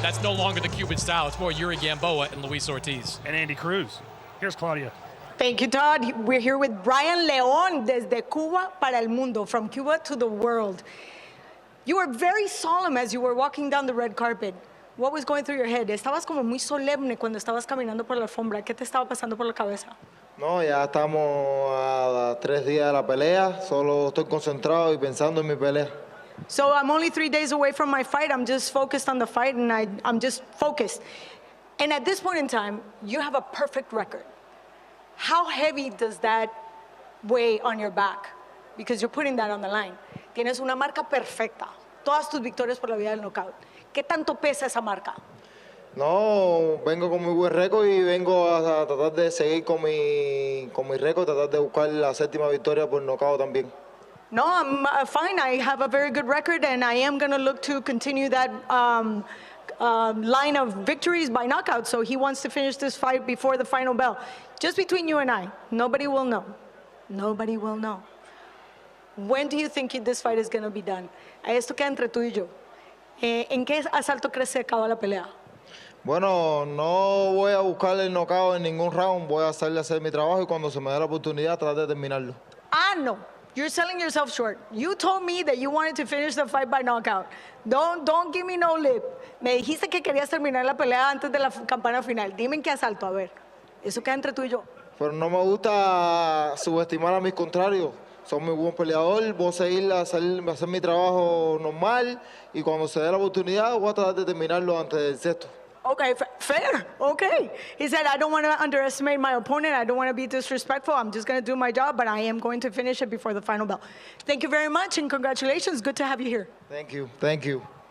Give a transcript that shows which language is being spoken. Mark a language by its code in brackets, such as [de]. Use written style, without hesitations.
[en] That's no longer the Cuban style. It's more Yuri Gamboa and Luis Ortiz. And Andy Cruz. Here's Claudia. Thank you, Todd. We're here with Brayan Leon, [es] desde Cuba para el mundo, [en] from Cuba to the world. You were very solemn as you were walking down the red carpet. What was going through your head? [es] Estabas como muy solemne cuando estabas caminando por la alfombra. ¿Qué te estaba pasando por la cabeza? No, ya estamos a 3 días de la pelea. Solo estoy concentrado y pensando en mi pelea. [en] So I'm only 3 days away from my fight. I'm just focused on the fight, and I'm just focused. And at this point in time, you have a perfect record. How heavy does that weigh on your back? Because you're putting that on the line. [es] Tienes una marca perfecta. Todas tus victorias por la vía del knockout. ¿Qué tanto pesa esa marca? No, vengo con muy buen récord y vengo a tratar de seguir con mi récord, tratar de buscar la 7ª victoria por nocaut también. [en] No, I'm fine. I have a very good record, and I am going to look to continue that line of victories by knockout. So he wants to finish this fight before the final bell. Just between you and I, nobody will know. Nobody will know. When do you think this fight is going to be done? [es] Esto queda entre tú y yo. ¿En qué asalto crees que se acaba la pelea? Bueno, no voy a buscar el knockout en ningún round. Voy a hacer mi trabajo y cuando se me dé la oportunidad tratar de terminarlo. [en] Ah, no. You're selling yourself short. You told me that you wanted to finish the fight by knockout. Don't give me no lip. [es] Me dijiste que querías terminar la pelea antes de la campana final. Dime en qué asalto, a ver. Eso queda entre tú y yo. Pero no me gusta subestimar a mis contrarios. Soy muy buen peleador, voy a seguir a hacer mi trabajo normal y cuando se dé la oportunidad voy a tratar de terminarlo antes del 6º. [en] Okay, fair. Okay. He said, I don't want to underestimate my opponent. I don't want to be disrespectful. I'm just going to do my job, but I am going to finish it before the final bell. Thank you very much and congratulations. Good to have you here. Thank you. Thank you.